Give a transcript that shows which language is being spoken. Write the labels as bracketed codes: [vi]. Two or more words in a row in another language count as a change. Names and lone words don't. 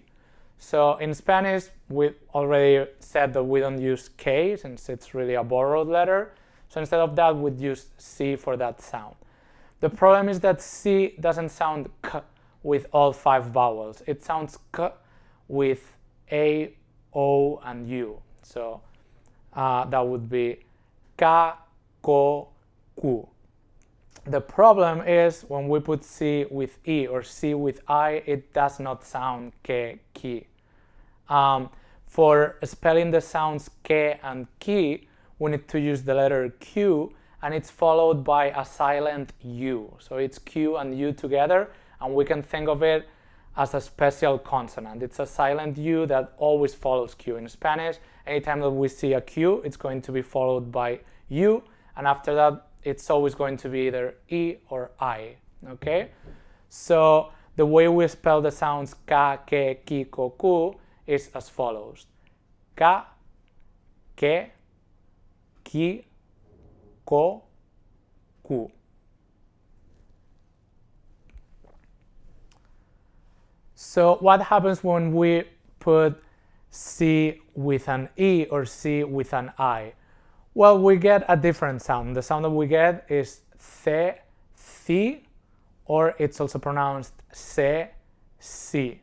[en] So in Spanish, we already said that we don't use K since it's really a borrowed letter. So instead of that, we'd use C for that sound. The problem is that C doesn't sound K with all 5 vowels. It sounds K with A, O, and U. So that would be ka, ko, ku. The problem is when we put C with E or C with I, it does not sound ke, ki. For spelling the sounds ke and ki, we need to use the letter Q, and it's followed by a silent U. So it's Q and U together, and we can think of it as a special consonant. It's a silent U that always follows Q. In Spanish, anytime that we see a Q, it's going to be followed by U, and after that, it's always going to be either E or I, okay? So the way we spell the sounds ka, ke, ki, ko, ku is as follows. Ka, ke, ki, ko, ku. So what happens when we put C with an E or C with an I? Well, we get a different sound. The sound that we get is the, thi, or it's also pronounced se, si.